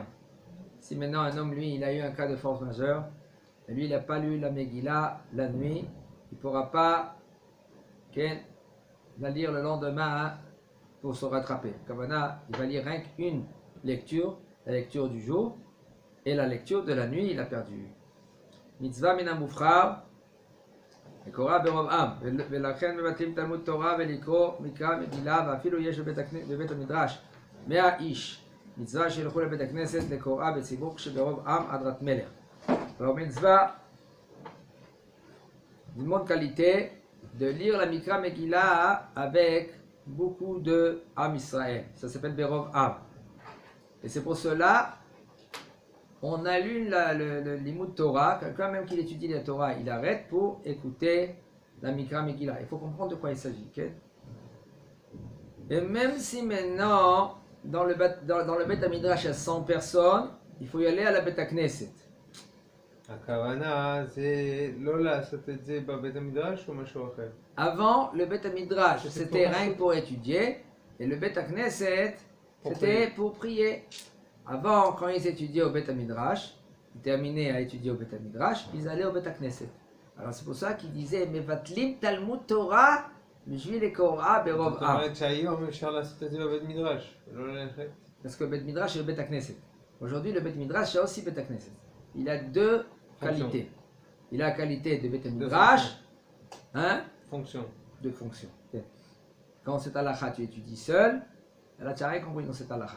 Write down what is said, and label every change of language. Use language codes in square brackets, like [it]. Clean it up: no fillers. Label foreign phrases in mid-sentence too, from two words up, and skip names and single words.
[fr] Si maintenant un homme, lui, il a eu un cas de force majeure, et lui, il n'a pas lu la Megillah la nuit, il ne pourra pas la lire le lendemain pour se rattraper. Kavana, il va lire rien qu'une lecture, la lecture du jour, et la lecture de la nuit, il a perdu. [he] מצווה מן המובחר, לקרוא ברוב עם, ולכן מבטלים תלמוד תורה ולקרוא מקרא מגילה, ואפילו יש בבית המדרש 100 איש. מצווה שילכו לבית הכנסת לקוראה בציבור כשברוב עם עד רת מלך. [fr] Alors מצווה, d'une bonne qualité, de lire la [he] מקרא מגילה [fr] avec beaucoup de [he] עם ישראל. [fr] Ça s'appelle [he] ברוב עם. [fr] Et c'est pour cela, on allume le [he] לימוד תורה. [fr] Quelqu'un même qui étudie la Torah, il arrête pour écouter la [he] מקרא מגילה. [fr] Il faut comprendre de quoi il s'agit. Okay? Et même si maintenant, dans le [he] בית המדרש, [fr] il y a 100 personnes, il faut y aller à la [he] בית הכנסת. הכוונה זה לא לעשות את זה בבית המדרש או משהו אחר? [fr] Avant, le [he] בית המדרש, [fr] c'était rien que pour étudier, et le [he] בית הכנסת, [fr] c'était pour prier. Avant, quand ils étudiaient au [he] בית המדרש, [fr] ils terminaient à étudier au [he] בית המדרש, [fr] ils allaient au [he] בית הכנסת. [fr] Alors c'est pour ça qu'ils disaient « [he] מבטלים תלמוד תורה, בשביל לקרוא ברוב זאת [fr] Am [he] אומרת שהיום אפשר לעשות את זה בבית מדרש, ולא ללכת? » [fr] Parce que le [he] בית המדרש [fr] et le [he] בית הכנסת. [fr] Aujourd'hui, le [he] בית המדרש, [fr] c'est aussi [he] בית הכנסת. [fr] Il a deux qualités. Il a la qualité de [he] בית המדרש, [fr] hein? Fonction. De fonction. Quand c'est halakha, tu étudies seul, là tu n'as rien compris dans cette halakha.